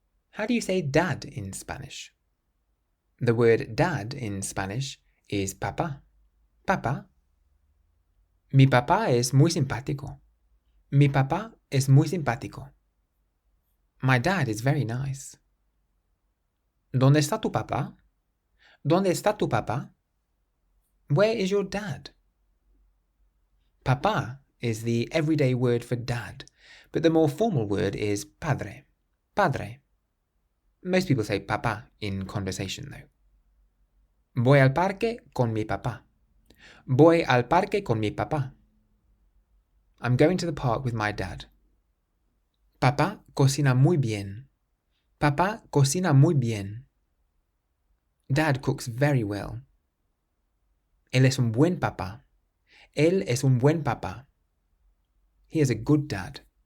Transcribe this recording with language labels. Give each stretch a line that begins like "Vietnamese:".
English: How do you say dad in Spanish? The word dad in Spanish is papá.
Spanish: Papá. Mi papá es muy simpático. Mi papá es muy simpático.
English: My dad is very nice.
Spanish: ¿Dónde está tu papá? ¿Dónde está tu papá?
English: Where is your dad? Papá is the everyday word for dad, but the more formal word is padre. Padre. Most people say papá in conversation though.
Spanish: Voy al parque con mi papá. Voy al parque con mi papá.
English: I'm going to the park with my dad.
Spanish: Papá cocina muy bien. Papá cocina muy bien.
English: Dad cooks very well.
Spanish: Él es un buen papá. Él es un buen papá.
English: He is a good dad.